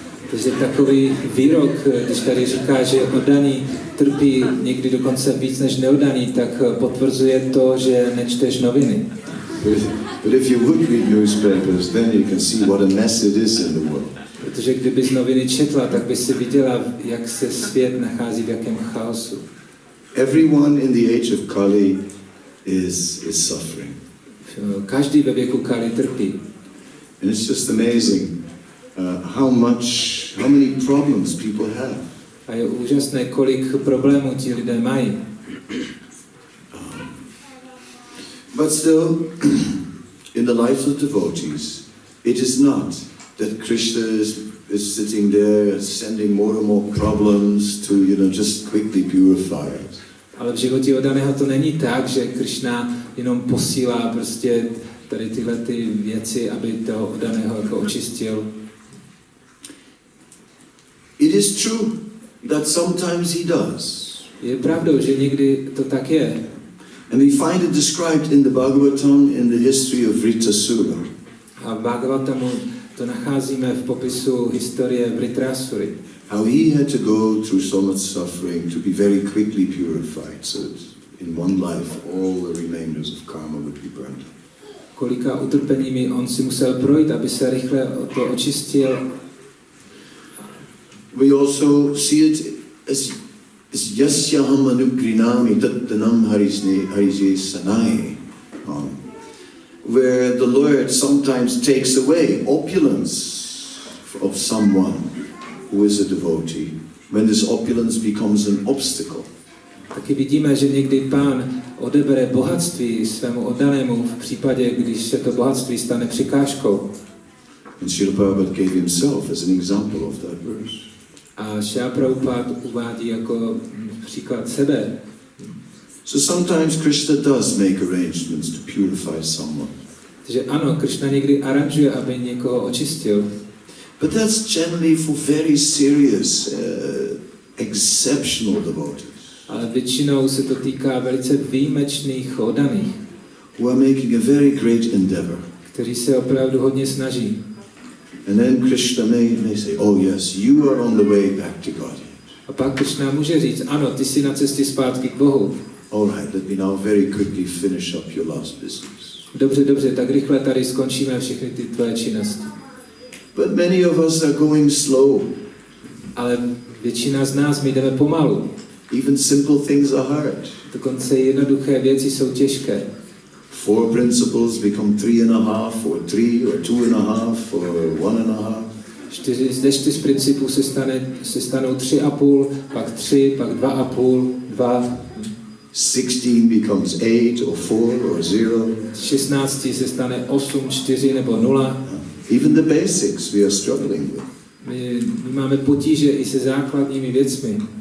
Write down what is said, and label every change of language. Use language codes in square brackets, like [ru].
[cs] Takže takový výrok, když tady říká, že oddaný trpí někdy dokonce víc než neoddaný, tak potvrzuje to, že nečteš noviny. [en] But if you would read newspapers, then you can see what a mess it is in the world. [cs] Protože kdybys noviny četla, tak by si viděla, jak se svět nachází v jakém chaosu. [en] Everyone in the age of Kali is suffering. [cs] Každý ve věku Kali trpí. [en] And it's just amazing how many problems people have. [cs] A je úžasné, kolik problémů ti lidé mají. [en] But still, in the lives of devotees, it is not that Krishna is sitting there sending more and more problems to, just quickly purify us. [cs] Ale v životě oddaného to není tak, že Krishna jenom posílá prostě tady tyhle ty věci, aby toho oddaného jako očistil. [en] It is true that sometimes he does. [cs] Je pravdou, že někdy to tak je. [en] And we find it described in the Bhagavatam in the history of Vritrasura. [cs] A v Bhagavatamu to nacházíme v popisu historie Vritrasury. [en] How he had to go through so much suffering to be very quickly purified, so that in one life all the remainders of karma would be burned up. [cs] Kolika utrpeními on si musel projít, aby se rychle to očistil. [en] We also see it as [sa] Yasyaham anugrinami tattanam harisye sanai. [en] Where the Lord sometimes takes away opulence of someone who is a devotee, when this opulence becomes an obstacle. [cs] Taky vidíme, že někdy Pán odebere bohatství svému oddanému v případě, když se to bohatství stane překážkou. [en] And Srila Prabhupada gave himself as an example of that verse. [cs] A Srila Prabhupada uvádí jako příklad sebe. [en] So sometimes Krishna does make arrangements to purify someone. [cs] Takže ano, Krishna někdy aranžuje, aby někoho očistil. [en] But that's generally for very serious, exceptional devotees. [cs] Ale většinou se to týká velice výjimečných oddaných, [en] who are making a very great endeavor. [cs] kteří se opravdu hodně snaží. [en] And then Krishna may say, oh yes, you are on the way back to God. [cs] A pak Krishna může říct, ano, ty jsi na cestě zpátky k Bohu. [en] All right, let me now very quickly finish up your last business. [cs] Dobře, tak rychle tady skončíme všechny ty tvoje činnosti. [en] But many of us are going slow. [cs] Ale většina z nás, my jdeme pomalu. [en] Even simple things are hard. [cs] Dokonce jednoduché věci jsou těžké. [en] 4 principles become 3.5, or 3, or 2.5, or 1.5. [cs] Ze 4 principů se stanou 3,5, pak 3, pak 2,5, 2. [en] 16 becomes 8, or 4, or 0. [cs] 16 se stane 8, 4 nebo 0. [en] Even the basics we are struggling with. [cs] My máme potíže i se základními věcmi.